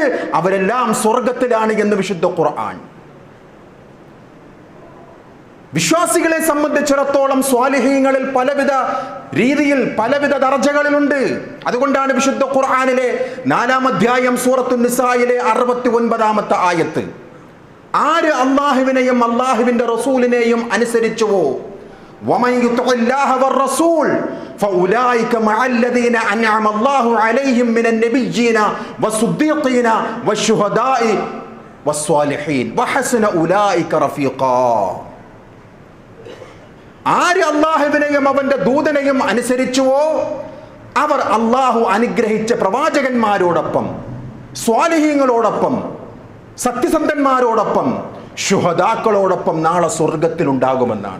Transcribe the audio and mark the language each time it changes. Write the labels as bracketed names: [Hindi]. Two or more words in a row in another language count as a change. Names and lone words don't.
[Malayalam] അവരെല്ലാം സ്വർഗത്തിലാണ് എന്ന് വിശുദ്ധ ഖുർആൻ. വിശ്വാസികളെ സംബന്ധിച്ചിടത്തോളം സ്വാലിഹീങ്ങളിൽ പലവിധ രീതിയിൽ പലവിധ ദർജകളിലുണ്ട്. അതുകൊണ്ടാണ് വിശുദ്ധ ഖുർആനിലെ 4-ാം അധ്യായം സൂറത്തുൻ നിസായിലെ 69-ാമത്തെ ആയത്ത്, ആര് അള്ളാഹുവിനെയും അള്ളാഹുവിന്റെ റസൂലിനെയും അനുസരിച്ചുവോ, [Arabic] ومن يطع الله والرسول فأولئك مع الذين أنعم الله عليهم من النبيين والصديقين والشهداء والصالحين وحسن أولئك رفيقا. [Malayalam] ആര് അള്ളാഹുവിനെയും അവന്റെ ദൂതനെയും അനുസരിച്ചുവോ അവർ അള്ളാഹു അനുഗ്രഹിച്ച പ്രവാചകന്മാരോടൊപ്പം, സ്വാലിഹീങ്ങളോടൊപ്പം, സത്യസന്ധന്മാരോടൊപ്പം, ശുഹദാക്കളോടൊപ്പം നാളെ സ്വർഗത്തിലുണ്ടാകുമെന്നാണ്.